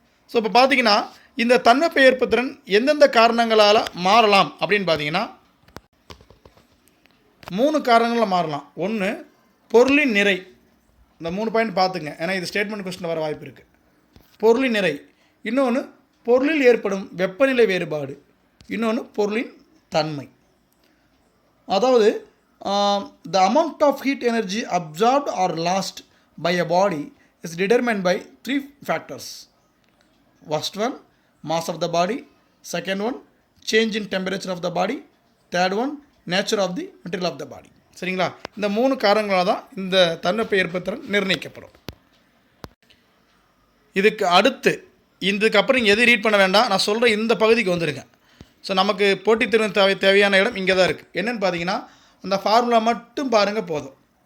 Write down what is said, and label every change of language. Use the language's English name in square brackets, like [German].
[Tamil] So இப்போ பார்த்தீங்கன்னா இந்த தன்வெப்ப ஏற்பு திறன் எந்தெந்த காரணங்களால் மாறலாம் அப்படின்னு பார்த்தீங்கன்னா 3 காரணங்களில் மாறலாம். ஒன்று பொருளின் நிறை. இந்த 3 பாயிண்ட் பார்த்துங்க, ஏன்னா இது ஸ்டேட்மெண்ட் கொஸ்டின் வர வாய்ப்பு இருக்குது. பொருளின் நிறை. இன்னொன்று பொருளில் ஏற்படும் வெப்பநிலை வேறுபாடு. இன்னொன்று பொருளின் தன்மை. [English] அதாவது the amount of heat energy absorbed or lost by a body is determined by 3 factors. First one, mass of the body. Second one, change in temperature of the body. Third one, nature of the material of the body. [Tamil] சரிங்களா? இந்த 3 காரணங்களால் தான் இந்த தன்வெப்ப ஏற்புத்திறன் நிர்ணயிக்கப்படும். இதுக்கு அடுத்து இதுக்கப்புறம் நீங்கள் எது ரீட் பண்ண வேண்டாம், நான் சொல்கிற இந்த பகுதிக்கு வந்துருங்க. ஸோ நமக்கு போட்டித் தேர்வு தேவையான இடம் இங்கே தான் இருக்குது. என்னென்னு பார்த்தீங்கன்னா அந்த ஃபார்முலா மட்டும் பாருங்கள் போதும்.